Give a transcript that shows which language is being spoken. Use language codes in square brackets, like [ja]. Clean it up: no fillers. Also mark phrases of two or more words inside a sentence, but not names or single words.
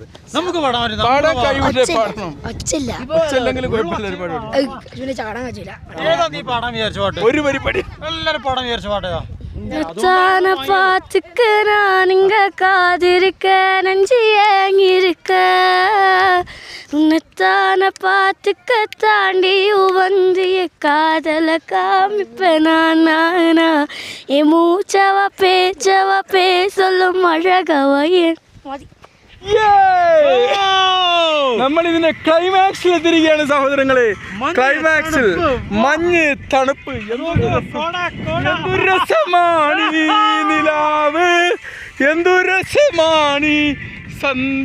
[ml] നമുക്ക് പാടാൻ നീ പാടാൻ വിചാരിച്ച പാട്ട്, ഒരു വരി പാടി എല്ലാരും പാടാൻ വിചാരിച്ച പാട്ട് ഏതാ? [ta] பாத்துக்க நான் இங்க காதிருக்க நெஞ்சு ஏங்கிருக்க உன்னைத்தான பாத்துக்க தாண்டி வந்திய காதல காமிப்ப நானா என் மூச்சவ பேசலும் அழகவ என் [ml] നമ്മൾ ഇതിന്റെ ക്ലൈമാക്സിൽ എത്തിയിരിക്കുകയാണ് സഹോദരങ്ങളെ. ക്ലൈമാക്സിൽ മഞ്ഞ് തണുപ്പ്, എന്തൊരു രസമാണ് നിലാവ്, എന്തൊരു രസമാണ് സന്ധ്യ.